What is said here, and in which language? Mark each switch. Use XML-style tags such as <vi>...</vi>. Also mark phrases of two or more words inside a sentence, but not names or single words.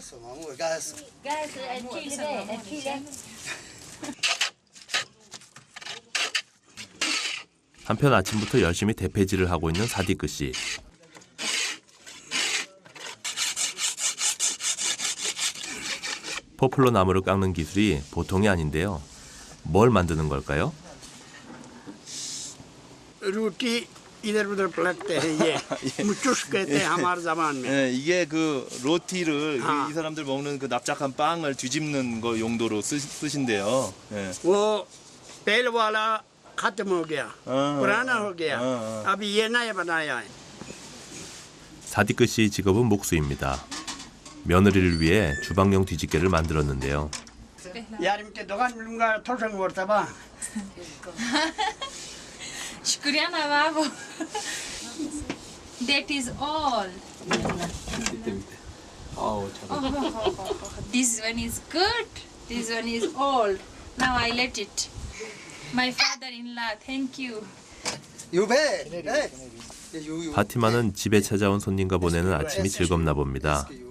<ko>한편 아침부터 열심히 대패질을 하고 있는 사디크 씨. 포플러 나무를 깎는 기술이 보통이 아닌데요. 뭘 만드는 걸까요?</ko> <hi>रोटी इधर उधर पलटते हैं ये मुचुश कहते हैं हमारे जबान में</hi> <ko>네, 이게 그 로티를 아. 이 사람들 먹는 그 납작한 빵을 뒤집는 거 용도로 쓰신대요. 네.</ko> <hi>वो पहले वाला खत्म हो गया हाँ, पुराना हो गया हाँ, अभी ये नया बनाया है</hi> <ko>사디크 씨의 직업은 목수입니다. 며느리를 위해 주방용 뒤집개를 만들었는데요.</ko> <hi>यार इनके दुकान मिलूंगा थोड़ा सा वर्ता बा शुक्रिया नवाब.</hi> <en>That is all. This one is good. This one is old. Now I let it. My father-in-law, thank you.</en> <ko>파티마는 집에 찾아온 손님과 보내는 아침이 즐겁나 봅니다.</ko>